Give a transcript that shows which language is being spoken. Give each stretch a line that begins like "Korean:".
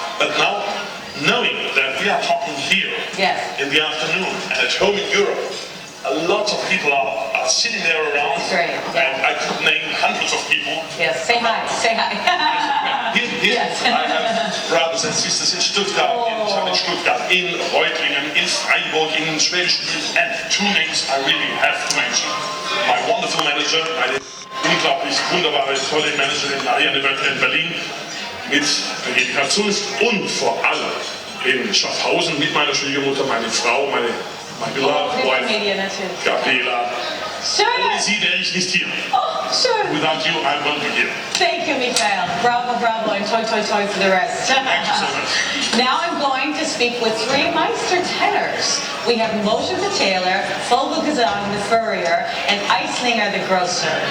English: But now, knowing that we are talking here in the afternoon and at home in Europe, a lot of people are sitting there around, and I could name hundreds of people. Yes, say hi, say hi. Here, I have brothers and sisters in Stuttgart, in Reutlingen, in Freiburg, in Schwäbisch, and 2 names I really have to mention. My wonderful manager,
German: meine unglaublich wunderbare, tolle Managerin Marianne Wöcker in Berlin, mit Dedikations und vor allem in Schaffhausen mit meiner Schwiegermutter, meine Frau,
English: my beloved wife, Gabriela.
German: Ohne sie wäre ich nicht hier.
English: Without you, I won't be here. Thank you, Michael. Bravo, bravo, and toi, toi, toi for the rest. Thank you so much. Now I'm going to speak with 3 Meister tenors. We have Moshe the tailor, Vogelgesang the furrier, and Eislinger the grocer.